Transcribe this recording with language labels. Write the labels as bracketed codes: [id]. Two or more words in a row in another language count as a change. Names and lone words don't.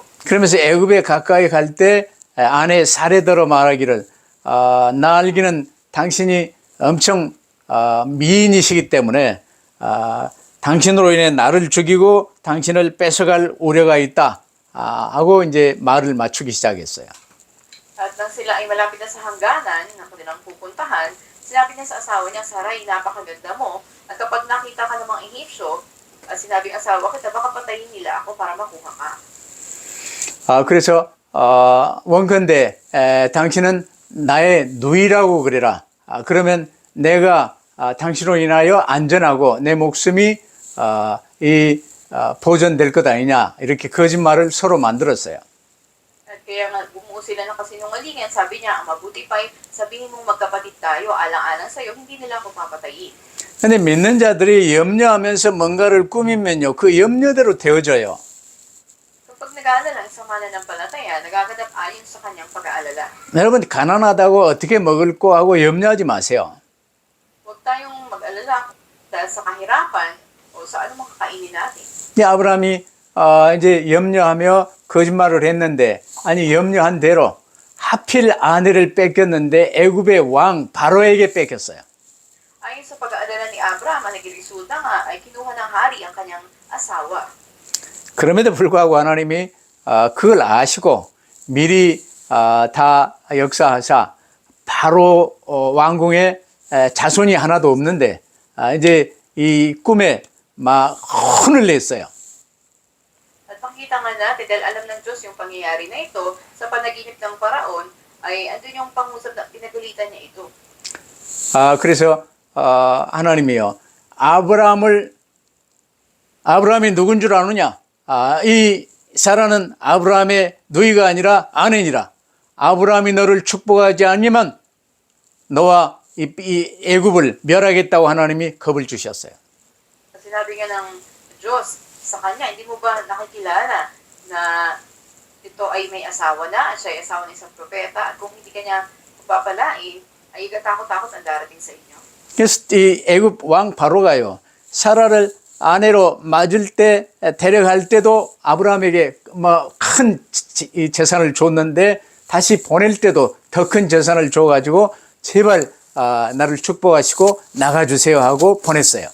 [ko] 그러면서 애굽에 가까이 갈 때 아내 사레더로 말하기를 나 알기는 당신이 엄청 미인이시기 때문에 당신으로 인해 나를 죽이고 당신을 뺏어갈 우려가 있다 하고 이제 말을 맞추기 시작했어요. [tl] At nang sila ay malapit na sa hangganan ng kanilang pupuntahan, sinabi niya sa asawa niya, Sarai, napakaganda mo. At kapag nakita ka ng mga Ehipsyo, sinabi ng asawa kita, baka patayin nila ako para makuha ka. [ko] 그래서 원컨대 당신은 나의 누이라고 그래라. 그러면 내가 당신으로 인하여 안전하고 내 목숨이 보존될 것 아니냐. 이렇게 거짓말을 서로 만들었어요. [tl] At kaya nga bumuo sila ng kasinungalingan, sabi niya, ang mabuti pa'y sabihin mong magkapatid tayo, alang-alang sa'yo, hindi nila ako papatayin. [ko] 근데 믿는 자들이 염려하면서 뭔가를 꾸미면요. 그 염려대로 되어져요. [tl] Kapag nag-aalala ang sama na ng palataya, nagaganap ayon sa kanyang pag-aalala. [ko] 여러분 가난하다고 어떻게 먹을 거 하고 염려하지 마세요. [tl] Huwag tayong mag-alala dahil sa kahirapan o sa anumang kakainin natin. [ko] 아브라함이 이제 염려하며 거짓말을 했는데 아니 염려한 대로 하필 아내를 뺏겼는데 애굽의 왕 바로에게 뺏겼어요. [tl] Ayon sa pag-aalala ni Abraham, ang nagresulta nga ay kinuha ng hari ang kanyang asawa. [ko] 그럼에도 불구하고 하나님이 그걸 아시고 미리 다 역사하사 바로 왕궁에 자손이 하나도 없는데 이제 이 꿈에 막 혼을 냈어요. [tl] makikita nga natin, dahil alam ng Diyos yung pangyayari na ito, sa panaginip ng Paraon, ay andun yung pangusap na pinagalitan niya ito. [ko] 그래서 하나님이요, 아브라함이 누군 줄 아느냐? 이 사라는 아브라함의 누이가 아니라 아내니라. 아브라함이 너를 축복하지 않으면 너와 이 애굽을 멸하겠다고 하나님이 겁을 주셨어요. [tl] Sinabi nga ng Diyos sa kanya, hindi mo ba nakikilala na ito ay may asawa na, at siya ay asawa ng isang propeta, at kung hindi ka niya papalain, ay katakot-takot ang darating sa inyo. [ko] 그래서 이 애굽 왕 바로가요, 사라를 아내로 맞을 때, 데려갈 때도 아브라함에게 뭐 큰 재산을 줬는데 다시 보낼 때도 더 큰 재산을 줘가지고 제발 나를 축복하시고 나가주세요 하고 보냈어요.